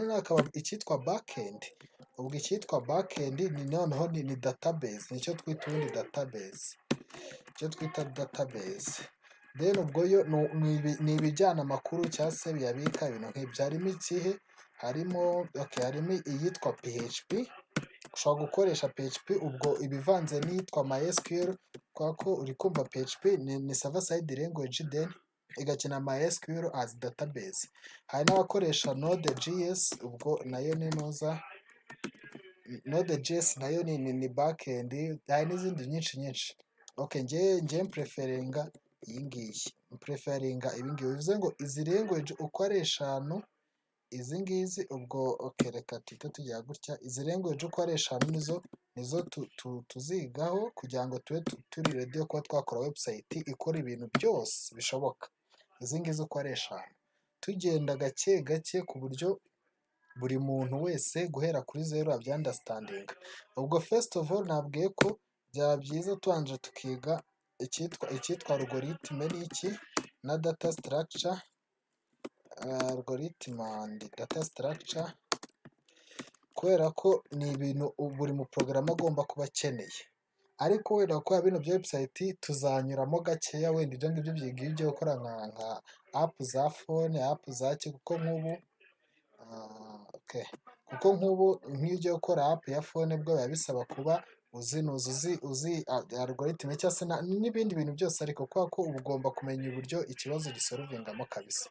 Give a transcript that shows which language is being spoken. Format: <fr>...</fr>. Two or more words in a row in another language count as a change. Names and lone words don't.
<rw>Noneho hakaba icyitwa backend. Ubwo icyitwa backend noneho ni database, nicyo twita ubundi database. Then ubwo yo ni ibijyana amakuru cyangwa se biyabika ibintu nk'ibyo. Harimo ikihe? Harimo iyitwa PHP. Ushobora gukoresha PHP, ubwo ibivanze n'iyitwa MySQL, kubera ko uri kumva PHP ni</rw> <en>server side language,</en> <rw>then igakina MySQL</rw> <en>as database.</en> <rw>Hari n'abakoresha Node.js, ubwo nayo ni noza. Node.js nayo ni backend. Hari n'izindi nyinshi. Okay, njye preferinga iyi ngiyi. Bivuze ngo izi language uko ari eshanu, izi ngizi ubwo reka tuhite tugira gutya. Izi language uko ari eshanu nizo tuzigaho kugira ngo tube turi ready kuba twakora website ikora ibintu byose bishoboka. Izi ngizi uko ari eshanu, tugenda gake gake ku buryo buri muntu wese guhera kuri zero abyandastandinga. Ubwo</rw> <en>first of all</en> <rw>nabwiye ko byaba byiza tubanje tukiga icyitwa algorithm n'iki na</rw> <en>data structure. Algorithm and data structure,</en> <rw>kubera ko ni ibintu buri mu programme agomba kuba akeneye. Ariko wenda ko bino bya website tuzanyuramo gakeya, wenda ibyo ngibyo byiga ibyo gukora nka app za phone, app za kuko nk'ubu nk'ibyo gukora app ya phone bwo biba bisaba kuba uzi algorithm cyangwa se n'ibindi bintu byose, ariko kubera ko uba ugomba kumenya uburyo ikibazo gisolvingamo kabisa.</rw>